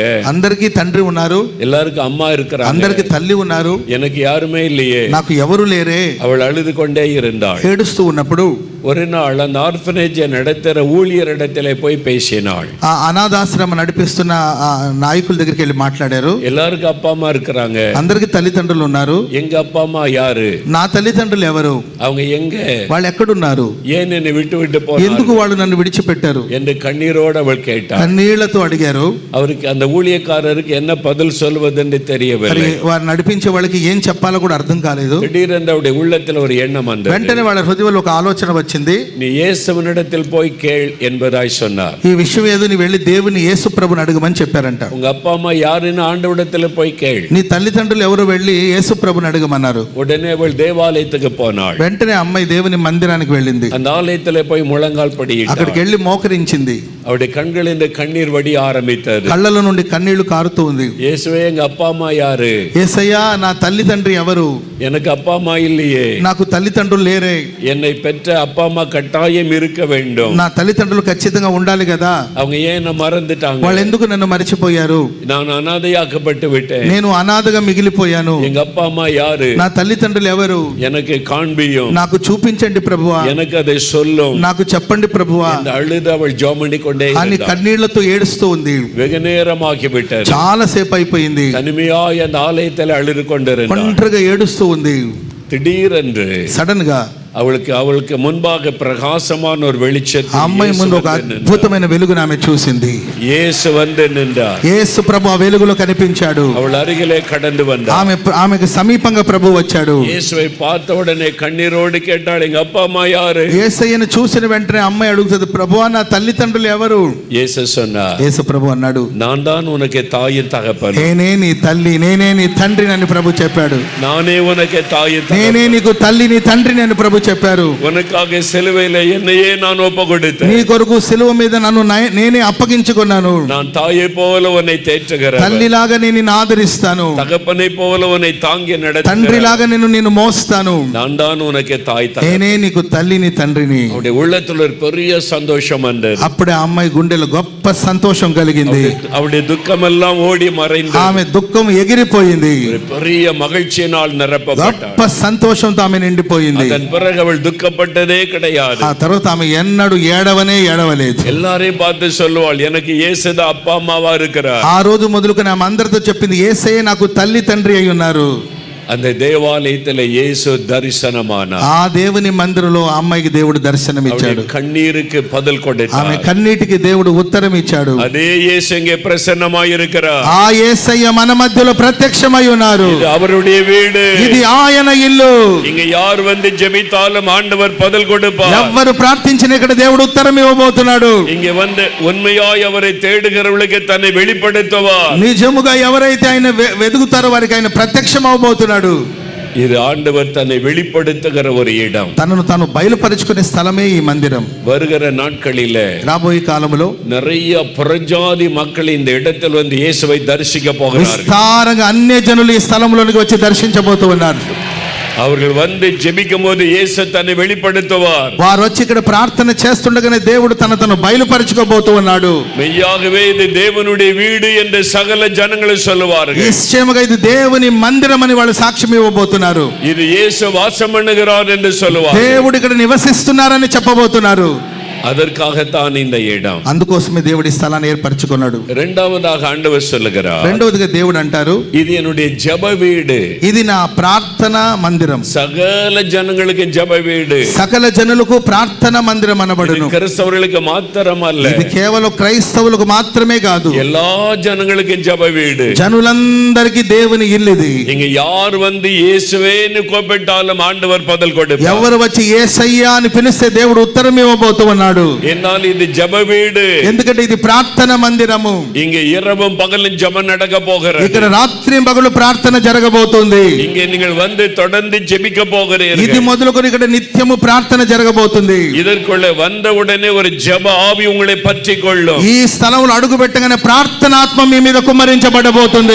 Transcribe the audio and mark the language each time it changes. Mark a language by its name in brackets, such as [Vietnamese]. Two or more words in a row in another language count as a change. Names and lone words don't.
[Telugu] అందరికీ తండ్రి ఉన్నారు, [Tamil] எல்லாருக்கும் அம்மா இருக்கிறாங்க, [Telugu] అందరికీ తల్లి ఉన్నారు, [Tamil] எனக்கு யாருமே இல்லையே, [Telugu] నాకు ఎవరు లేరే. [Tamil] அவள் அழுது கொண்டே இருந்தாள். [Telugu] ఏడుస్తూ ఉన్నప్పుడు [Tamil] ஒரு நாள் அந்த ஆர்ஃபனேஜை நடத்துகிற ஊழியரிடத்திலே போய் பேசினாள். [Telugu] ఆ అనాథాశ్రమం నడిపిస్తున్న ఆ నాయకుల దగ్గరికి వెళ్ళి మాట్లాడారు. [Tamil] எல்லாருக்கும் அப்பா அம்மா இருக்கிறாங்க, [Telugu] అందరికీ తల్లిదండ్రులు ఉన్నారు, [Tamil] எங்க அப்பா అమ్మా யாரு? [Telugu] నా తల్లిదండ్రులు ఎవరు? [Tamil] அவங்க எங்க? [Telugu] వాళ్ళు ఎక్కడున్నారు? [Tamil] ஏன் என்னை விட்டு [Telugu] ఎందుకు [Tamil] போனாరు [Telugu] వాళ్ళు నన్ను విడిచిపెట్టారు [Tamil] என்று కన్నీரோடு அவள் கேட்டாள். [Telugu] కన్నీళ్లతో అడిగారు. [Tamil] அவருக்கு அந்த ஊழியக்காரருக்கு என்ன பதில் சொல்வதென்று தெரியவில்லை. [Telugu] వారు నడిపించే వాళ్ళకి ఏం చెప్పాలో కూడా అర్థం కాలేదు. [Tamil] திடீரென்று அவருடைய உள்ளத்தில் ஒரு எண்ணம் வந்தது. [Telugu] వెంటనే వాళ్ళ హృదయంలో ఒక ఆలోచన వచ్చింది. [Tamil] நீ இயேசுவினிடத்தில் போய் கேள் என்பதாய் சொன்னார். [Telugu] ఈ విషయం ఏదో నీ వెళ్ళి దేవుని యేసు ప్రభుని అడగమని చెప్పారంట. [Tamil] உங்க அப்பா அம்மா யாருன்னு ஆண்டவரிடத்தில் போய் கேள். [Telugu] నీ తల్లిదండ్రులు ఎవరు వెళ్ళి యేసు ప్రభుని అడగమన్నారు. [Tamil] உடனே அவள் தேவாலயத்துக்கு போனாள். [Telugu] వెంటనే అమ్మాయి దేవుని మందిరానికి వెళ్ళింది. [Tamil] அந்த ஆலயத்தில் போய் முழங்கால் படியிட்டாள். [Telugu] అక్కడికి వెళ్ళి మోకరించింది. [Tamil] அவருடைய கண்களில் கண்ணீர் வடி ஆரம்பித்தது. [Telugu] కళ్ళలో నుండి కన్నీళ్లు కారుతూ ఉంది. [Tamil] இயேசுவே எங்க அப்பா அம்மா யாரு? [Telugu] యేసయ్యా నా తల్లిదండ్రి ఎవరు? [Tamil] எனக்கு அப்பா அம்மா இல்லையே, [Telugu] నాకు తల్లిదండ్రులు లేరే. [Tamil] என்னை பெற்ற அப்பா அம்மா கட்டாயம் இருக்க வேண்டும். [Telugu] నా తల్లిదండ్రులు ఖచ్చితంగా ఉండాలి కదా. [Tamil] அவங்க ஏன் என்ன மறந்துட்டாங்க? [Telugu] వాళ్ళు ఎందుకు నన్ను మర్చిపోయారు? [Tamil] நான் அனாதையாக்கப்பட்டு விட்டேன். [Telugu] నేను అనాథగా మిగిలిపోయాను. [Tamil] எங்க அப்பா అమ్మా யாரு? [Telugu] నా తల్లిదండ్రులు ఎవరు? [Tamil] எனக்கு காண்பியும், [Telugu] నాకు చూపించండి ప్రభువా, [Tamil] எனக்கு அதை சொல்லும் [Telugu] నాకు చెప్పండి ప్రభువా [Tamil] என்று அழுது அவள் ஜெபம் பண்ணி கொண்டே [Telugu] అని [Tamil] இருந்தாள். [Telugu] కన్నీళ్లతో ఏడుస్తూ ఉంది. [Tamil] வெகு நேரமாகி விட்டது. [Telugu] చాలా సేపు అయిపోయింది. [Tamil] தனிமையாய் அந்த ஆலயத்தில் அழுது கொண்டிருந்தாள். [Telugu] ఒంటరిగా ఏడుస్తూ ఉంది. [Tamil] திடீரென்று [Telugu] సడన్ గా [Tamil] அவளுக்கு முன்பாக பிரகாசமான ஒரு வெளிச்சத்தை [Telugu] ఆ అమ్మాయి ముందు ఒక అద్భుతమైన వెలుగును ఆమె చూసింది. [Tamil] இயேசு வந்து நின்றார். [Telugu] యేసు ప్రభు ఆ వెలుగులో కనిపించాడు. [Tamil] அவள் అరిగిலே கடந்து வந்தார். [Telugu] ఆమెకు సమీపంగా ప్రభు వచ్చాడు. [Tamil] இயேசுவை பார்த்த உடனே கண்ணீரோடு கேட்டாள், எங்க அப்பா அம்மா யாரு? [Telugu] యేసయ్యను చూసిన వెంటనే అమ్మాయి అడుగుతుంది, ప్రభువా నా తల్లిదండ్రులు ఎవరు? [Tamil] இயேசு சொன்னார், [Telugu] యేసు ప్రభు అన్నాడు, [Tamil] நான் தான் உனக்கு தாயின் தகப்பன், [Telugu] నేనే నీ తల్లి, నేనే నీ తండ్రిని అని ప్రభు చెప్పాడు. [Tamil] நானே உனக்கு தாயின் [Telugu] నేనే [Tamil] தகப்பன். [Telugu] నీకు తల్లిని తండ్రిని అని ప్రభు ప్రభు చెప్పారు, [Tamil] உனக்காக சிலுவையில என்னையே நான் ஒப்பு கொடுத்தேன். [Telugu] నీ కొరకు సిలువ మీద నన్ను నేనే అప్పగించుకున్నాను. [Tamil] நான் தாயை போல உன்னை தேற்றுகிறேன், [Telugu] తల్లిలాగా నేను నిన్ను ఆదరిస్తాను, [Tamil] தகப்பனை போல உன்னை தாங்கி நடத்துகிறேன், [Telugu] తండ్రిలాగా నేను మోస్తాను, [Tamil] நான் தான் உனக்கு தாய் தகப்பன். [Telugu] నేనే నీకు తల్లిని తండ్రిని. [Tamil] அவருடைய உள்ளத்துல ஒரு பெரிய சந்தோஷம் வந்தது. [Telugu] అప్పుడే ఆ అమ్మాయి గుండెలో గొప్ప సంతోషం కలిగింది. [Tamil] அவருடைய துக்கம் எல்லாம் ஓடி மறைந்து [Telugu] ఆమె దుఃఖం ఎగిరిపోయింది. [Tamil] ஒரு பெரிய மகிழ்ச்சியினால் நிரப்பப்பட்டார். [Telugu] గొప్ప సంతోషంతో ఆమె నిండిపోయింది. [Tamil] அதன் பிறகு அவள் துக்கப்பட்டதே கிடையாது. [Telugu] ఆ తర్వాత ఆమె ఎన్నడూ ఏడవలేదు. [Tamil] எல்லாரையும் பார்த்து சொல்லுவாள், எனக்கு இயேசுதான் அப்பா அம்மாவா இருக்கிறார். [Telugu] ఆ రోజు మొదలుకొని ఆమె అందరితో చెప్పింది, యేసయ్య నాకు తల్లి తండ్రి అయి ఉన్నారు. [Tamil] அந்த தேவாலயத்துல இயேசு தரிசனமானார். [Telugu] ఆ దేవుని మందిరంలో ఆ అమ్మాయికి దేవుడు దర్శనం ఇచ్చాడు. [Tamil] கண்ணீருக்கு பதில் கொடுத்தார். [Telugu] ఆమె కన్నీటికి దేవుడు ఉత్తరం ఇచ్చాడు. [Tamil] அதே இயேசு இங்கே பிரசன்னமாய் இருக்கிறார். [Telugu] ఆ యేసయ్య మన మధ్యలో ప్రత్యక్షమై ఉన్నారు. [Tamil] இது அவருடைய வீடு, [Telugu] ఇది ఆయన ఇల్లు. [Tamil] இங்க யார் வந்து ஜெபித்தாலும் ஆண்டவர் பதில் கொடுப்பார். [Telugu] ఎవ్వరు ప్రార్థించిన ఇక్కడ దేవుడు ఉత్తరం ఇవ్వబోతున్నాడు. [Tamil] இங்க வந்து உண்மையாய் அவரை தேடுகிறவர்களுக்கு தன்னை வெளிப்படுத்துவார். [Telugu] నిజముగా ఎవరైతే ఆయన వెదుగుతారో వారికి ఆయన ప్రత్యక్షం అవబోతున్నాడు. [Tamil] இது ஆண்டவர் தன்னை வெளிப்படுத்துகிற ஒரு இடம். [Telugu] తనను తాను బయలుపరుచుకునే స్థలమే ఈ మందిరం. [Tamil] வருகிற நாட்களிலே [Telugu] రాబోయే కాలంలో [Tamil] நிறைய புறஜாதி மக்கள் இந்த இடத்தில் வந்து இயேசுவை தரிசிக்க போகிறார்கள். [Telugu] విస్తారంగా అన్య జనులు ఈ స్థలంలోనికి వచ్చి దర్శించబోతూ ఉన్నారు. [Tamil] அவர்கள் வந்து ஜெபிக்கும் போது இயேசு தன்னை வெளிப்படுத்துவார். [Telugu] వారు వచ్చి ఇక్కడ ప్రార్థన చేస్తుండగానే దేవుడు తను బయలుపరచుకోబోతూ ఉన్నాడు. [Tamil] மெய்யாகவே இது தேவனுடைய வீடு என்று சகல ஜனங்களும் சொல்லுவார்கள். [Telugu] నిశ్చయముగా ఇది దేవుని మందిరం అని వాళ్ళు సాక్ష్యం ఇవ్వబోతున్నారు. [Tamil] இது இயேசு வாசம் பண்ணுகிறார் என்று சொல்லுவார். [Telugu] దేవుడు ఇక్కడ నివసిస్తున్నారని చెప్పబోతున్నారు. [Tamil] அதற்காகத்தான் இந்த இடம். [Telugu] అందుకోసమే దేవుడు ఈ స్థలాన్ని ఏర్పరచుకున్నాడు. [Tamil] இரண்டாவதாக ஆண்டவர் சொல்லுகிறார், [Telugu] రెండవదిగా దేవుడు అంటారు, [Tamil] இது என்னுடைய ஜெப வீடு, [Telugu] ఇది నా ప్రార్థన మందిరం. [Tamil] சகல ஜனங்களுக்கு ஜெப வீடு, [Telugu] సకల జనులకు ప్రార్థన మందిరం అనబడును. [Tamil] கிறிஸ்தவர்களுக்கு மாத்திரமல்ல, [Telugu] ఇది కేవలం క్రైస్తవులకు మాత్రమే కాదు, [Tamil] எல்லா ஜனங்களுக்கும் ஜெப வீடு. [Telugu] జనులందరికీ దేవుని ఇల్లు ఇది. [Tamil] இங்க யார் வந்து இயேசுவேன்னு கூப்பிட்டாலும் ஆண்டவர் பதில் கொடுப்பார். [Telugu] ఎవరు వచ్చి యేసయ్యా అని పిలిస్తే దేవుడు ఉత్తరం ఇవ్వబోతూ ఉన్నాడు. [Tamil] என்னால் இது ஜெப வீடு, [Telugu] ఎందుకంటే ఇది ప్రార్థన మందిరము. [Tamil] இங்க இரவும் பகலும் ஜெபம் நடக்க போகிறது. [Telugu] ఇక్కడ రాత్రి పగలు ప్రార్థన జరగబోతుంది. [Tamil] இங்கே நீங்கள் வந்து தொடர்ந்து ஜெபிக்க போகிறீர்கள். [Telugu] ఇది మొదలుకొని ఇక్కడ నిత్యము ప్రార్థన జరగబోతుంది. [Tamil] இதற்குள்ள வந்த உடனே ஒரு ஜெப ஆவி உங்களை பற்றிக் கொள்ளும். [Telugu] ఈ స్థలంలో అడుగు పెట్టగానే ప్రార్థనాత్మ మీ మీద కుమ్మరించబడబోతుంది.